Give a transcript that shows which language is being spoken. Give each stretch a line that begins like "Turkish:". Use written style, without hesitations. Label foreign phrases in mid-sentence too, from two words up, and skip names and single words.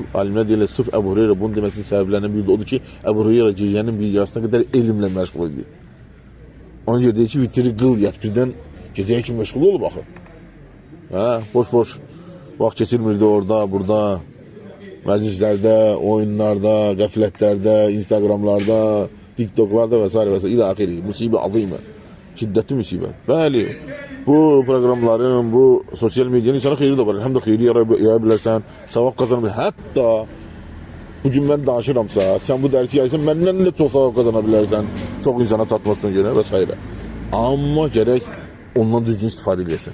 Azerbaijani: Alimlər deyirlər, sırf Əbu Hüreyra bunun deməsinin səbəblərindən biri də odur ki, Əbu Hüreyra gecənin bir yarısına qədər elmlə məşğul idi. Ona görə deyir ki, vitiri qıl, yat birdən gecəyə kimi məşğul olub axı. Boş-boş vaxt keçirmirdi orada, burada, məclislərdə, oyunlarda, qəflətlərdə, Instagramlarda, TikTok'larda vesaire vesaire
Arabic: إلى آخره مصيبة عظيمة.
Turkish: Şiddetli musibet.
Azerbaijani: Bəli. Bu proqramların, bu sosial medyanın insana xeyri də var. Həm də xeyri yaya bilərsən, savab qazana bilərsən. Hətta bu gün mən danışıramsa, sən bu dərsi yaysan, məndən də çox savab qazana bilərsən. Çox insana çatmasına görə və s. Amma gərək ondan düzgün istifadə edəsən.